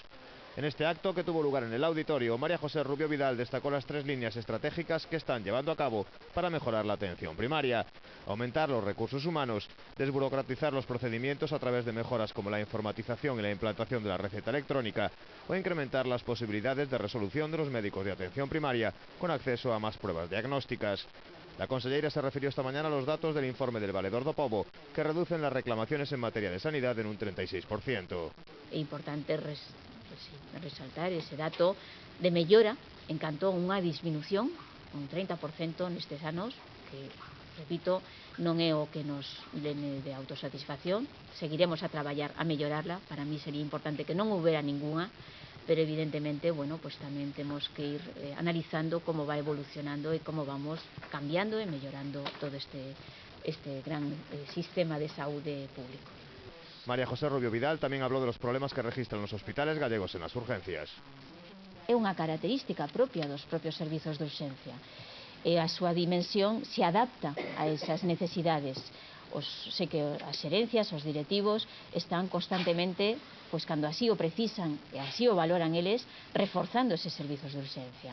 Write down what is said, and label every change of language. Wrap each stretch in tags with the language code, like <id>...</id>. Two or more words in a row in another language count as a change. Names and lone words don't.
<es>En este acto, que tuvo lugar en el auditorio, María José Rubio Vidal destacó las 3 líneas estratégicas que están llevando a cabo para mejorar la atención primaria: aumentar los recursos humanos, desburocratizar los procedimientos a través de mejoras como la informatización y la implantación de la receta electrónica, o incrementar las posibilidades de resolución de los médicos de atención primaria con acceso a más pruebas diagnósticas. La conselleira se refirió esta mañana a los datos del informe del Valedor do Pobo, que reducen las reclamaciones en materia de sanidad en un 36%.</es> <gl>É importante resaltar ese dato de mellora en canto a unha disminución un 30% nestes anos, que, repito, non é o que nos dene de autosatisfacción. Seguiremos a traballar a mellorarla.</gl> <es>Para mí</es> <gl>sería importante que non houbera ningunha, pero evidentemente, bueno, pues tamén temos que ir analizando como va evolucionando e como vamos cambiando e mellorando todo este gran sistema de saúde público.</gl> <es>María José Rubio Vidal también habló de los problemas que registran los hospitales gallegos en las urgencias.</es> <gl>É unha característica propia dos propios servizos de urxencia. E a súa dimensión se adapta a esas necesidades. Sei que as xerencias, os directivos, están constantemente, pois cando así o precisan e así o valoran eles, reforzando eses servizos de urxencia.</gl>